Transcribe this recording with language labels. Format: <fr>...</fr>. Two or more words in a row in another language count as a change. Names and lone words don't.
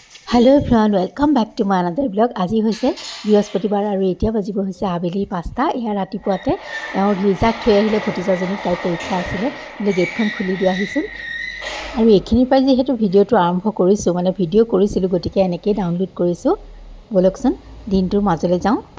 <en>hello everyone welcome back to my another blog.</en> <as>आज হৈছে বৃহস্পতিবাৰ আৰু এতিয়া বাজিব হৈছে আবেলি 5টা। এয়া ৰাতিপুৱাতে লিজাক থৈ আহিলে ভতিজাজনীক, তাইৰ পৰীক্ষা আছিলে বোলে গেটখন খুলি দিয়া আহিছিল। আৰু এইখিনিৰ পৰা যিহেতু ভিডিঅ'টো আৰম্ভ কৰিছোঁ, মানে ভিডিঅ' কৰিছিলোঁ, গতিকে এনেকৈ ডাউনলোড কৰিছোঁ। বলকচোন দিনটোৰ মাজলৈ যাওঁ।</as>